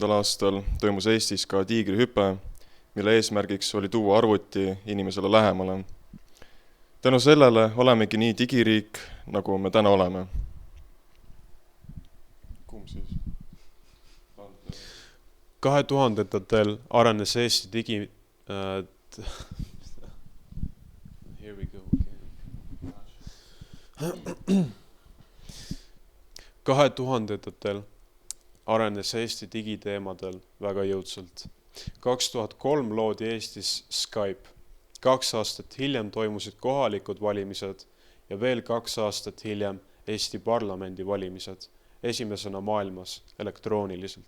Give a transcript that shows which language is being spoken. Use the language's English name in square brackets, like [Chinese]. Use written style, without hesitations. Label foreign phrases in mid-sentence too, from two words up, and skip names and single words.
[Estonian] aastal toimus Eestis ka tiigrihüpe, mille eesmärgiks oli tuua arvuti inimesele lähemale. Tänu sellele olemegi nii digiriik, nagu me täna oleme. Kumb siis? 2000-ndatel arenes Eesti digi... [English] Here we go again. [Estonian] 2000-ndatel arenes Eesti digiteemadel väga jõudsalt. 2003 loodi Eestis Skype. 2 aastat hiljem toimusid kohalikud valimised ja veel 2 aastat hiljem Eesti parlamendi valimised, esimesena maailmas elektrooniliselt.